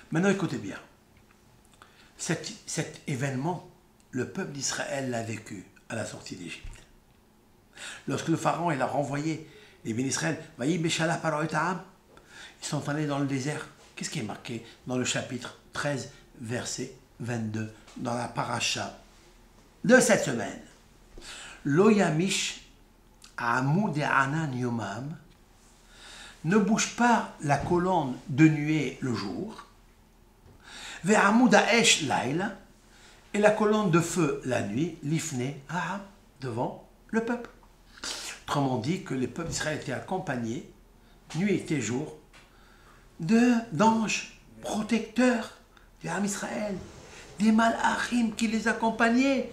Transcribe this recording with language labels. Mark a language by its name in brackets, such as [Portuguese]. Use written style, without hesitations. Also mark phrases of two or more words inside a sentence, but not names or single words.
[French] Maintenant, écoutez bien. Cet événement, le peuple d'Israël l'a vécu à la sortie d'Égypte. Lorsque le pharaon il a renvoyé les bénis d'Israël, ils sont allés dans le désert. Qu'est-ce qui est marqué dans le chapitre 13, verset 22, dans la paracha de cette semaine? [Hebrew] לא ימיש עמוד הענן יומם, [French] ne bouge pas la colonne de nuée le jour, [Hebrew] ועמוד האש לילה, [French] et la colonne de feu la nuit, [Hebrew] לפני העם, [French] devant le peuple. Autrement dit que les peuples d'Israël étaient accompagnés, nuit et jour, d'anges protecteurs d'Am Israël, des malachim qui les accompagnaient.